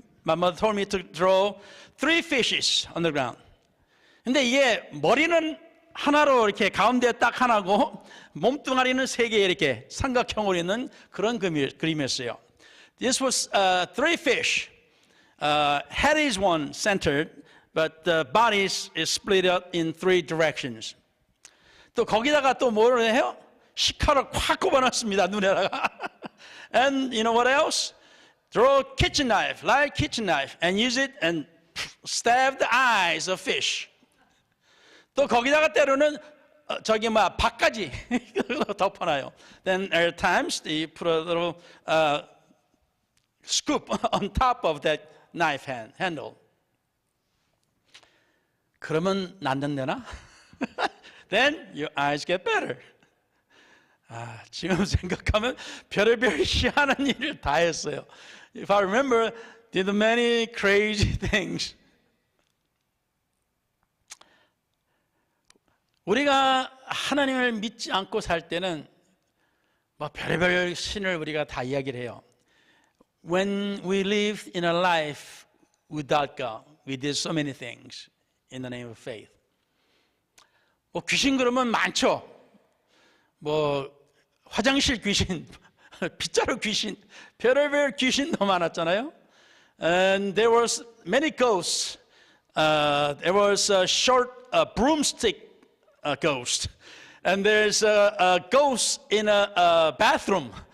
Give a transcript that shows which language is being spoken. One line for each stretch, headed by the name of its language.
English: My mother told me to draw 3 fishes on the ground.
Korean: 근데 이게 머리는 하나로 이렇게 가운데 딱 하나고 몸뚱아리는 3개 이렇게 삼각형으로 있는 그런 그림이었어요.
English: This was 3 fish. Head is one centered, but the body is split up in 3 directions.
Korean: 또 거기다가 또 뭐를 해요? 식칼을 콱 꼽아놨습니다, 눈에다가.
English: And you know what else? Draw a kitchen knife, light kitchen knife, and use it and stab the eyes of fish.
Korean: 또 거기다가 때로는 박까지 덮어놔요.
English: Then at times they put a little scoop on top of that knife handle.
Korean: 그러면 낫는데나?
English: Then your eyes get better.
Korean: 지금 생각하면 별의별 희한한 일을 다 했어요.
English: If I remember, did many crazy things.
Korean: 우리가 하나님을 믿지 않고 살 때는 뭐 별의별 신을 우리가 다 이야기를 해요.
English: When we lived in a life without God, we did so many things in the name of faith.
Korean: 뭐 귀신 그러면 많죠. 뭐 화장실 귀신, 빗자루 귀신, 별의별 귀신도 많았잖아요.
English: And there was many ghosts. There was a short broomstick ghost. And there's a ghost in a bathroom.